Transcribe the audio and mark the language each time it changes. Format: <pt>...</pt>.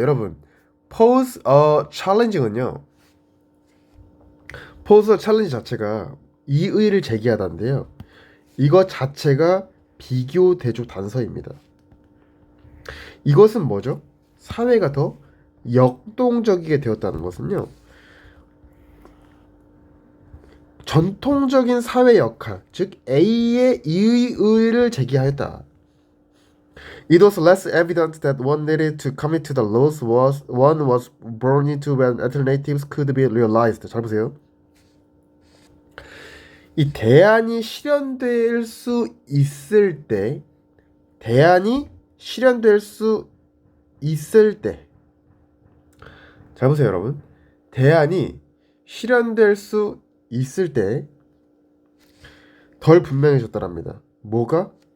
<ko>여러분,</ko> <en>pose a challenging</en> <ko>은요,</ko> <en>pose a challenge</en> <ko>자체가 이의를 제기하다인데요, 이거 자체가 비교 대조 단서입니다. 이것은 뭐죠? 사회가 더 역동적이게 되었다는 것은요, 전통적인 사회 역할, 즉 A의 이의를 제기하였다.</ko> <en>It was less evident that one needed to commit to the laws one was born into when alternatives could be realized.</en> <ko>잘 보세요. 이 대안이 실현될 수 있을 때, 대안이 실현될 수 있을 때, 잘 보세요, 여러분. 대안이 실현될 수 있을 때 덜 분명해졌다랍니다. 뭐가?</ko>